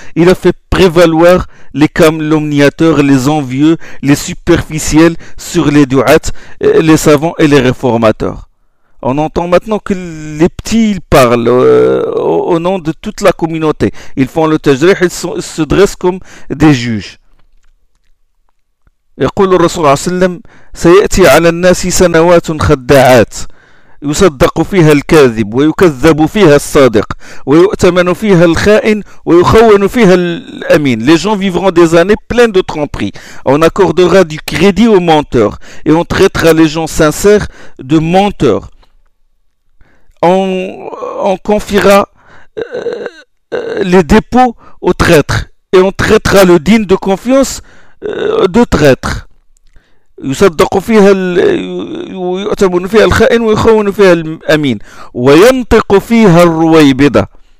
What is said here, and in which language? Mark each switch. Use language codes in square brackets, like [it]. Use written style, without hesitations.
[fr] Il a fait prévaloir les calomniateurs, les envieux, les superficiels sur les duats, les savants et les réformateurs. On entend maintenant que les petits, ils parlent au nom de toute la communauté. Ils font le tajrih, ils se dressent comme des juges. [ar] يقول الرسول صلى الله عليه وسلم سيأتي على الناس سنوات خداعات يصدق فيها الكاذب ويكذب فيها الصادق ويؤتمن فيها الخائن ويخون فيها الأمين. [fr] Les gens vivront des années pleines de tromperies. On accordera du crédit aux menteurs et on traitera les gens sincères de menteurs. On confiera les dépôts aux traîtres et on traitera le digne de confiance de traître. [ar] يصدق فيها ويؤتمن فيها الخائن ويخون فيها الأمين وينطق فيها الرويبدة.